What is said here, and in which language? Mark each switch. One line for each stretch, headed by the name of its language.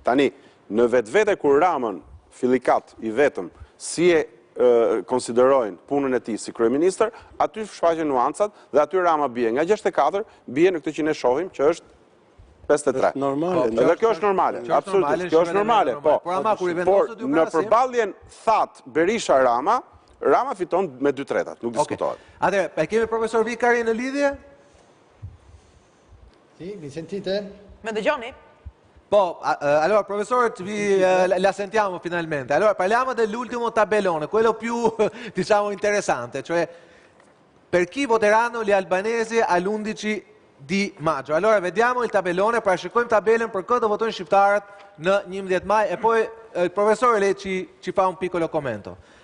Albanian: Tani, në vetvete kur Ramën fillikat i vetëm si e konsiderojnë punën e tij si kryeministër, aty shfaqen nuancat dhe aty Rama bie nga 64, bie në këtë që ne shohim që është 53. Dhe kjo është normale, absolutisht, kjo është normale. Por në përballjen that Berisha-Rama, Rama fiton me 2/3, nuk diskutohet. Atëherë, e kemi profesor Vikari në lidhje?
Italian: Sì, mi sentite?
Albanian: Me dëgjoni?
Italian: Allora, professore, la sentiamo finalmente. Allora, parliamo dell'ultimo tabellone, quello più, diciamo, interessante, cioè per chi voteranno gli albanesi all'11 di maggio. Allora, vediamo il tabellone,
Albanian: parashikojmë tabelën për këtë votojnë shqiptarët në 11 maj,
Italian: e poi il professore lei ci fa un piccolo commento.